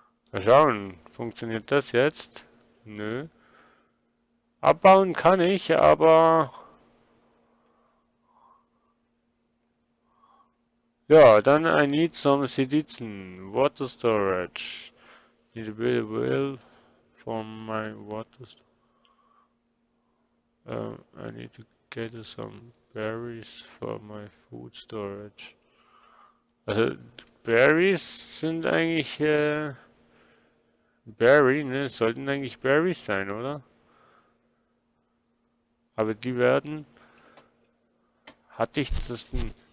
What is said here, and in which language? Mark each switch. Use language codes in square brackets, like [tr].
[de] Mal schauen, funktioniert das jetzt? Nö. Abbauen kann ich, aber... Ja, dann [en] I need some Silizen. Water storage. Need to build a well for my water storage. I need to get some berries for my food storage. [de] Also, Berries sind eigentlich, Berry, ne? Sollten eigentlich Berries sein, oder? Aber die werden... Hatte ich das denn...